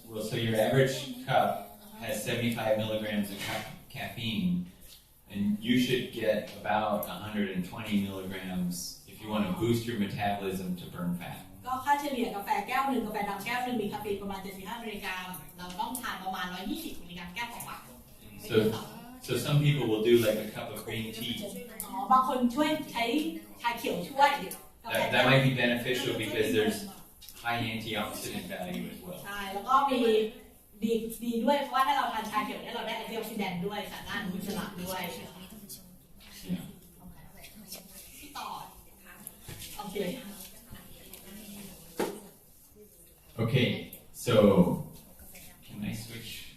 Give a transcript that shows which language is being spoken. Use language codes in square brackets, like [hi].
[en] So your average cup has 75 milligrams of caffeine, and you should get about 120 milligrams if you want to boost your metabolism to burn fat. [th] ก็ค่าเฉลี่ยกาแฟแก้วหนึ่งกาแฟดำแก้วหนึ่งมีคาเฟอีนประมาณ75มิลลิกรัมเราต้องทานประมาณ120มิลลิกรัมแก้วต่อวัน [en] So some people will do like a cup of green tea. [th] บางคนช่วยใช้ชาเขียวช่วยกาแฟ [en] That might be beneficial because there's high antioxidant value as well. [th] ใช่แล้วก็มีดีด้วยเพราะว่าถ้าเราทานชาเขียวเนี่ยเราได้แอนตี้ออกซิแดนต์ด้วยสารต้านอนุมูลอิสระด้วย [en] Yeah. [th] ที่ต่อโอเค [en] Okay, so can I switch?